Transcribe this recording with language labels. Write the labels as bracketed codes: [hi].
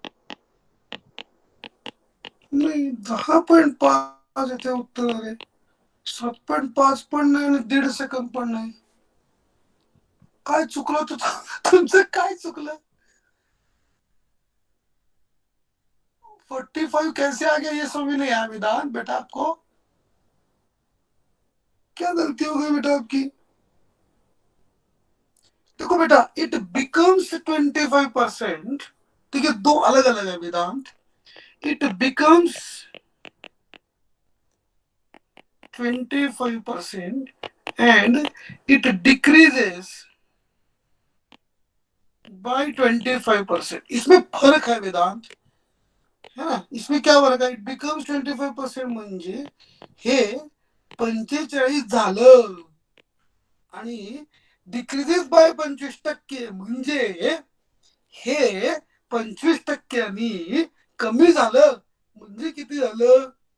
[mr] नाही, 10.5 येते उत्तर आहे, 7.5 पण नाही आणि 1.5 सेकंद पण नाही। काय चुकलं तुमचं, काय चुकलं? [hi] 45 कैसे आ गया ये समझ नहीं आया वेदांत बेटा आपको, क्या गलती हो गई बेटा आपकी? देखो बेटा [en] it becomes 25%, [hi] ठीक है, दो अलग अलग है वेदांत। [en] It becomes 25% and it decreases by 25%। [hi] इसमें फर्क है वेदांत, है ना? [mr] इसमें क्या फरक आहे? [en] it becomes 25% [mr] म्हणजे हे 45 झालं आणि [en] decreases by 25% [mr] म्हणजे हे 25%नी कमी झालं म्हणजे किती झालं?